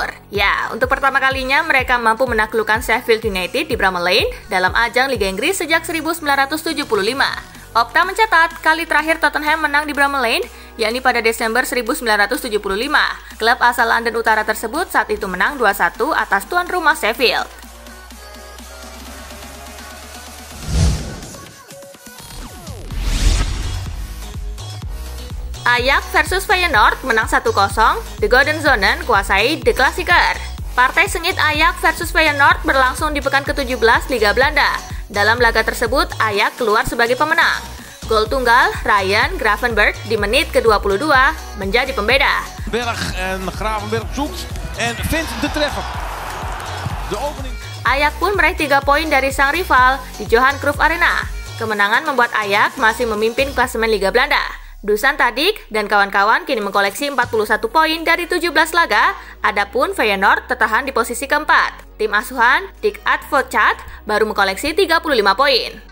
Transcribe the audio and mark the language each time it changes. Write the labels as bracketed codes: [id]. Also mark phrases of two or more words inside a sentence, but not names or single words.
[id] Ya, untuk pertama kalinya mereka mampu menaklukkan Sheffield United di Bramall Lane dalam ajang Liga Inggris sejak 1975. Opta mencatat kali terakhir Tottenham menang di Bramall Lane, yakni pada Desember 1975. Klub asal London Utara tersebut saat itu menang 2-1 atas tuan rumah Sheffield. Ajax versus Feyenoord menang 1-0, The Golden Zonen kuasai The Klassieker. Partai sengit Ajax versus Feyenoord berlangsung di pekan ke-17 Liga Belanda. Dalam laga tersebut, Ajax keluar sebagai pemenang. Gol tunggal Ryan Gravenberch di menit ke-22 menjadi pembeda. [nl] Gravenberch zoekt en vindt de treffer. [id] Ajax pun meraih 3 poin dari sang rival di Johan Cruyff Arena. Kemenangan membuat Ajax masih memimpin klasemen Liga Belanda. Dusan Tadic dan kawan-kawan kini mengkoleksi 41 poin dari 17 laga, adapun Feyenoord tertahan di posisi keempat. Tim asuhan Dick Advocaat baru mengkoleksi 35 poin.